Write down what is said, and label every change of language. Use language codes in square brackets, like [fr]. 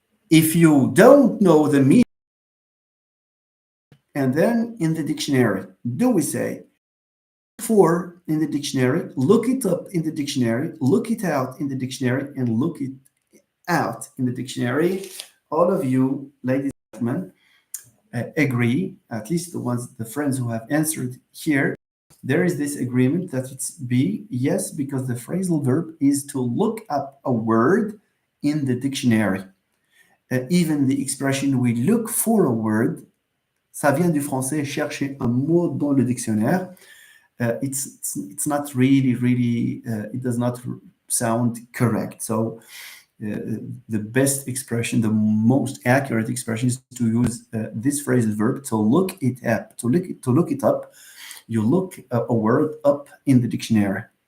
[en] If you don't know the meaning, and then in the dictionary, do we say for in the dictionary, look it up in the dictionary, look it out in the dictionary, and look it out in the dictionary? All of you, ladies and gentlemen, agree, at least the friends who have answered here, there is this agreement that it's B. Yes, because the phrasal verb is to look up a word in the dictionary. Even the expression we look for a word, [fr] ça vient du français chercher un mot dans le dictionnaire. [en] It's not really, it does not sound correct. So the best expression, the most accurate expression is to use this phrasal verb to look it up. To look it up, you look a word up in the dictionary.